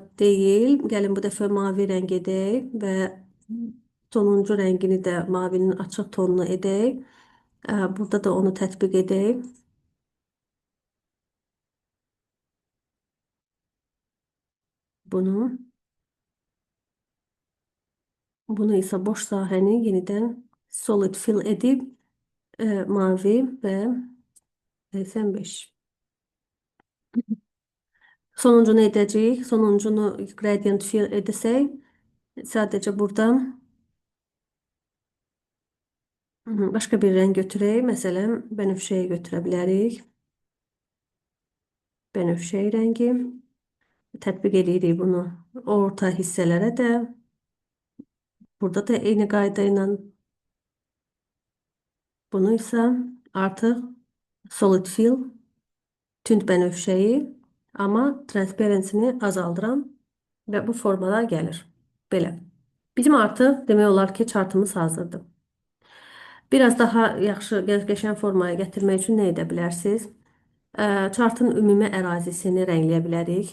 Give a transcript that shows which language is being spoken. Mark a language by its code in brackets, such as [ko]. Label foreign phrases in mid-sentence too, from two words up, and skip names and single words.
[az] Gəlin bu dəfə mavi rəng edək və Sonuncu rəngini də mavinin açıq tonunu edək. Burada da onu tətbiq edək. Bunu, bunu isə boş sahəni yenidən [en] solid fill [az] edib mavi və 85. Sonuncunu edəcəyik. Sonuncunu [en] gradient fill [az] edəsək, sadəcə burada başqa bir rəng götürək. Məsələn, bənövşəyi götürə bilərik. Bənövşəyi rəngi. Tətbiq edirik bunu orta hissələrə də. Burada da eyni qayda ilə bunu isə artıq [en] solid fill, [az] tünd bənövşəyi, amma transparency-ni azaldıram və bu formada gəlir. Belə. Bizim artıq demək olar ki, chartımız hazırdır. Biraz daha yaxşı, qəşəng formaya gətirmək üçün nə edə bilərsiniz? Chartın ümumi ərazisini rəngləyə bilərik.